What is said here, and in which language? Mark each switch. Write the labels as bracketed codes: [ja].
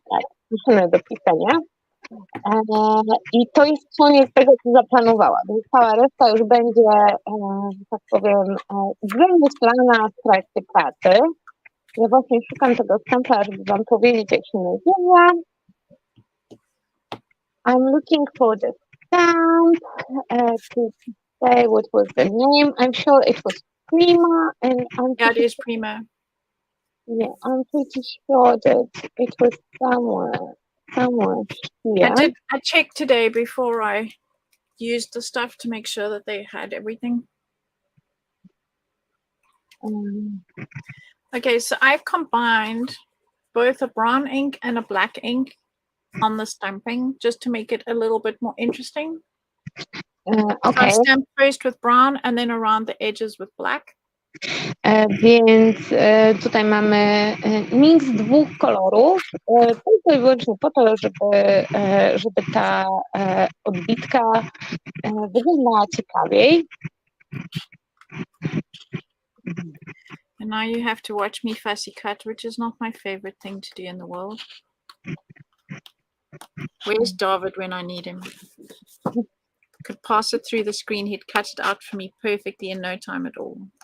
[pl] Tak, maszynę do pisania. I to jest koniec tego, co zaplanowała. Więc cała reszta już będzie, że tak powiem, wymyślana w trakcie pracy. Ja właśnie szukam tego stempla, żeby Wam powiedzieć, jak się nazywa. [en] I'm looking for the stamp. want to say what was the name. I'm sure it was Prima, and Yeah, it is Prima. Yeah, I'm pretty sure that it was somewhere here. I checked today before I used the stuff to make sure that they had everything. Okay, so I've combined both a brown ink and a black ink on the stamping just to make it a little bit more interesting. Okay. So I stamped first with brown and then around the edges with black. [pl] Więc tutaj mamy miks dwóch kolorów, tylko i wyłącznie po to, żeby ta odbitka wyglądała ciekawiej. [en] And now you have to watch me fussy cut, which is not my favorite thing to do in the world. Where's David when I need him? Could pass it through the screen, he'd cut it out for me perfectly in no time at all.